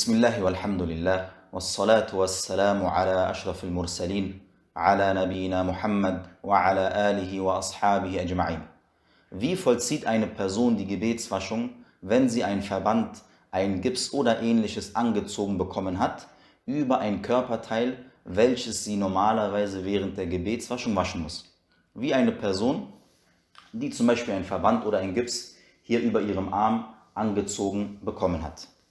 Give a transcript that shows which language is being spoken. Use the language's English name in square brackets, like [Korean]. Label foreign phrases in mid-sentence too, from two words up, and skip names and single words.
[Arabic] بسم الله والحمد لله والصلاة والسلام على أشرف المرسلين على نبينا محمد وعلى آله وأصحابه أجمعين. [German] Wie vollzieht eine Person die Gebetswaschung, wenn sie ein Verband, ein Gips oder ähnliches angezogen bekommen hat, über ein Körperteil, welches sie normalerweise während der Gebetswaschung waschen muss? Wie eine Person, die zum Beispiel ein Verband oder ein Gips hier über ihrem Arm angezogen bekommen hat.